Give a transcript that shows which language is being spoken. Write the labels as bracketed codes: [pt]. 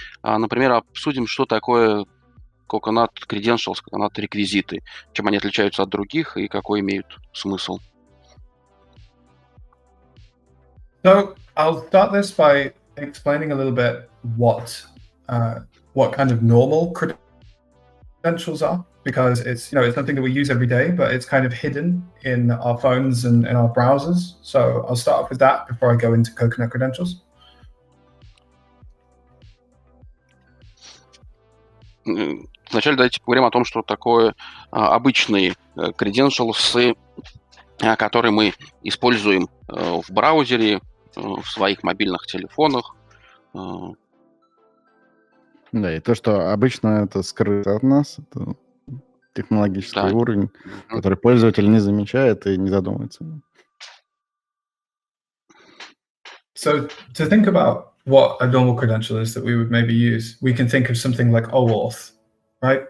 [ru] Например, обсудим, что такое Coconut Credentials, Coconut реквизиты, чем они отличаются от других и какой имеют смысл. [en] So I'll start this by explaining a little bit what kind of normal credentials are, because it's something that we use every day, but it's kind of hidden in our phones and in our browsers. So I'll start off with that before I go into Coconut credentials. [ru] Вначале давайте поговорим о том, что такое обычные credentials, которые мы используем в браузере, в своих мобильных телефонах. Да, и то, что обычно это скрыто от нас, это технологический уровень, который пользователь не замечает и не задумывается. [en] So to think about what a normal credential is that we would maybe use, we can think of something like OAuth, right?